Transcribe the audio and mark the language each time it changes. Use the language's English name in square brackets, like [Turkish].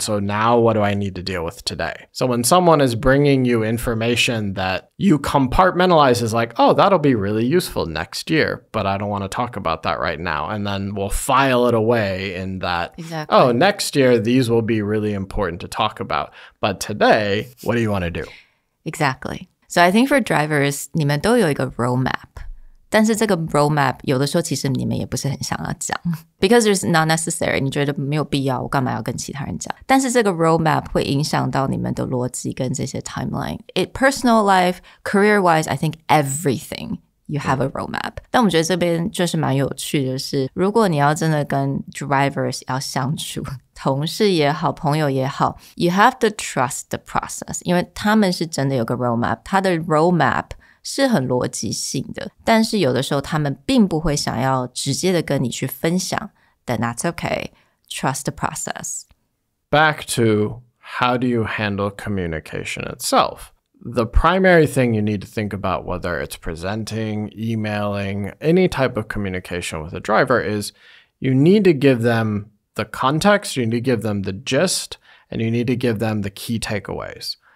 [English] So now what do I need to deal with today? So when someone is bringing you information that you compartmentalize as like, oh, that'll be really useful next year, but I don't want to talk about that right now. And then we'll file it away in that, oh, next year, these will be really important to talk about. But today, what do you want to do? Exactly. So I think for drivers, [Chinese] 你们都有一个 [English] roadmap. [Chinese] 但是这个 roadmap 有的时候其实你们也不是很想要讲 [English] because it's not necessary. [Chinese] 你觉得没有必要，我干嘛要跟其他人讲？但是这个 roadmap 会影响到你们的逻辑跟这些 timeline. [English] Personal life, career-wise, I think everything you have a roadmap. [Chinese] 但我觉得这边就是蛮有趣的是，如果你要真的跟 drivers 要相处，同事也好，朋友也好 [English] you have to trust the process. [Chinese] 因为他们是真的有个 roadmap. 他的 roadmap是很逻辑性的，但是有的时候他们并不会想要直接的跟你去分享 [English] then that's okay. Trust the process. Back to how do you handle communication itself? The primary thing you need to think about, whether it's presenting, emailing, any type of communication with a driver, is you need to give them the context, you need to give them the gist, and you need to give them the key takeaways.